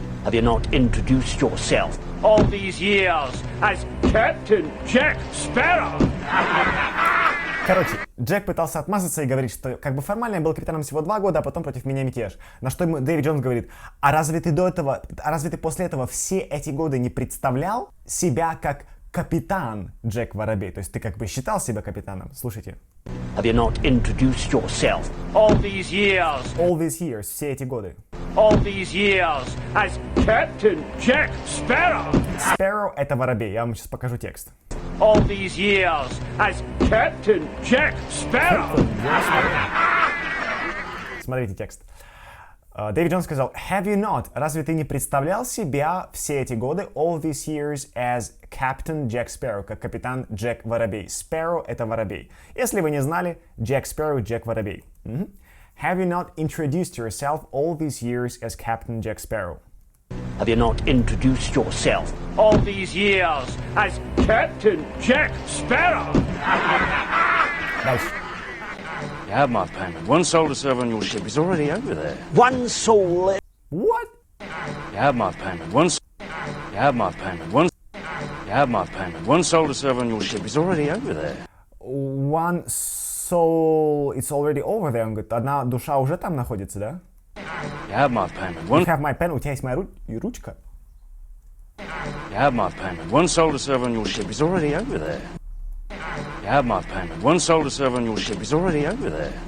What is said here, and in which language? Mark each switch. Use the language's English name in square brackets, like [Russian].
[English] Have you not introduced yourself? All these years as Captain Jack Sparrow. [Russian] Короче, Джек пытался отмазаться и говорить, что как бы формально я был капитаном всего 2 года, а потом против меня мятеж. На что ему Дэйви Джонс говорит, а разве ты после этого все эти годы не представлял себя как капитан Джек Воробей? То есть ты как бы считал себя капитаном? Слушайте. [English] Have you not introduced yourself? All these years. All these years, [Russian] все эти годы. [English] All these years as Captain Jack Sparrow. [Russian] Sparrow — это воробей. Я вам сейчас покажу текст. [English] All these years as Captain Jack Sparrow. [Russian] Смотрите текст. Дэйви Джонс сказал, [English] have you not? [Russian] Разве ты не представлял себя все эти годы, [English] all these years, as Captain Jack Sparrow, [Russian] как капитан Джек Воробей? Sparrow — это воробей. Если вы не знали, Jack Sparrow — Джек Воробей. [English] Have you not introduced yourself all these years as Captain Jack Sparrow? Have you not introduced yourself all these years as Captain Jack Sparrow? [Russian] Дальше. [English] You have my payment. One soul to serve on your ship is already over there. One soul. What? You have my payment. You have my payment. You have my payment. One soul to serve on your ship is already over there. One soul, it's already over there. [Russian] Он говорит, одна душа уже там находится, да? [English] You have my payment. You have my pen. [Russian] У тебя есть моя ручка? [English] You have my payment. One soul to serve on your ship is already over there. You have my payment. One soul to serve on your ship is already over there.